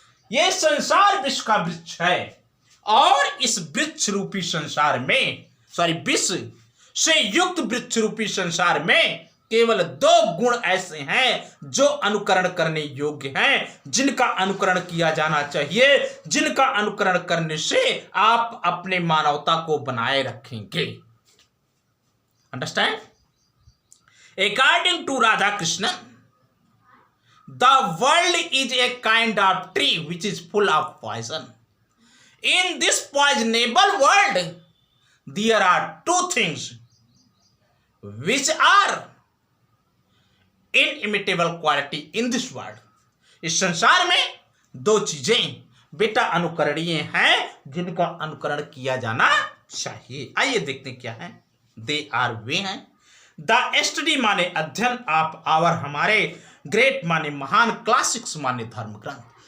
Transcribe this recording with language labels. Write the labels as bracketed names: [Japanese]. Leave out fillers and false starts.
[Hindi] यह संसार विष का वृक्ष है और इस वृक्ष रूपी संसार में, विष से युक्त वृक्ष रूपी संसार में केवल दो गुण ऐसे हैं जो अनुकरण करने योग्य हैं, जिनका अनुकरण किया जाना चाहिए, जिनका अनुकरण करने से आप अपने मानवता को बनाए रखेंगे। [English] Understand? According to Radha Krishnan, the world is a kind of tree which is full of poison. In this poisonable world, there are two things which are inimitable quality in this world. [Hindi] इस संसार में दो चीजें बेटा अनुकरणीय हैं, जिनका अनुकरण किया जाना चाहिए। आइए देखते हैं क्या है। [English] they are [Hindi] वे हैं, [English] the study [Hindi] माने अध्ययन, [English] of our [Hindi] हमारे, ग्रेट माने महान, क्लासिक्स माने धर्म ग्रंथ।